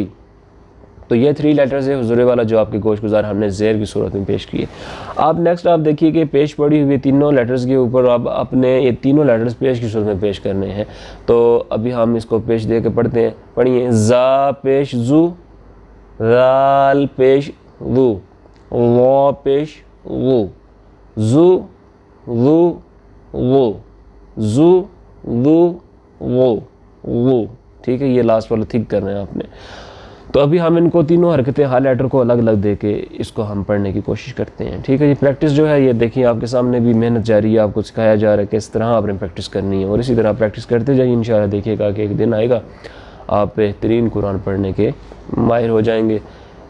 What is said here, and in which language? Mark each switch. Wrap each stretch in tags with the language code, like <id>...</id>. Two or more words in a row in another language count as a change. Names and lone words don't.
<ur>تو یہ 3 لیٹرز ہے حضور والا جو آپ کے گوش گزار ہم نے زیر کی صورت میں پیش کیے. آپ نیکسٹ آپ دیکھیے کہ پیش پڑی ہوئی تینوں لیٹرز کے اوپر آپ اپنے یہ تینوں لیٹرز پیش کی صورت میں پیش کرنے ہیں. تو ابھی ہم اس کو پیش دے کے پڑھتے ہیں. پڑھیے زا پیش زو, ذال پیش ذو, وا پیش وو, زو ذو وو, زو ذو وو وو. ٹھیک ہے, یہ لاسٹ والا تھک کرنا ہے آپ نے. تو ابھی ہم ان کو تینوں حرکتیں ہر لیٹر کو الگ الگ دے کے اس کو ہم پڑھنے کی کوشش کرتے ہیں. ٹھیک ہے, یہ پریکٹس جو ہے یہ دیکھیں آپ کے سامنے بھی محنت جاری ہے, آپ کو سکھایا جا رہا ہے کہ اس طرح آپ نے پریکٹس کرنی ہے, اور اسی طرح پریکٹس کرتے جائیے. انشاءاللہ دیکھیے گا کہ ایک دن آئے گا آپ بہترین قرآن پڑھنے کے ماہر ہو جائیں گے.</ur>